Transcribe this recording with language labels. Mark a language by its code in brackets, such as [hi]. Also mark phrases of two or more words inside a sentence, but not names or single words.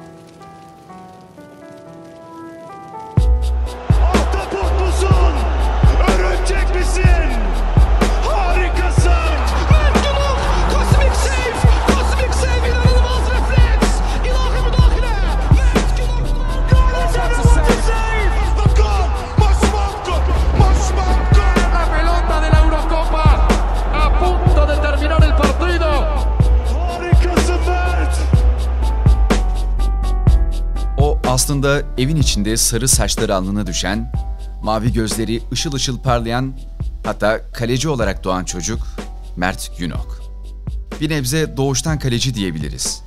[tr] Ahtapot musun? Örümcek misin? Harikasın! Mert Günok! Kozmik save! Kozmik save! İnanılmaz refleks! İlahi müdahale! Mert Günok! [en] That's a save! The goal! Masmanko! Masmanko! [es] La pelota de la Eurocopa a punto de terminar el partido. [tr] Harikasın Mert! O aslında evin içinde sarı saçları alnına düşen, mavi gözleri ışıl ışıl parlayan, hatta kaleci olarak doğan çocuk Mert Günok. Bir nebze doğuştan kaleci diyebiliriz.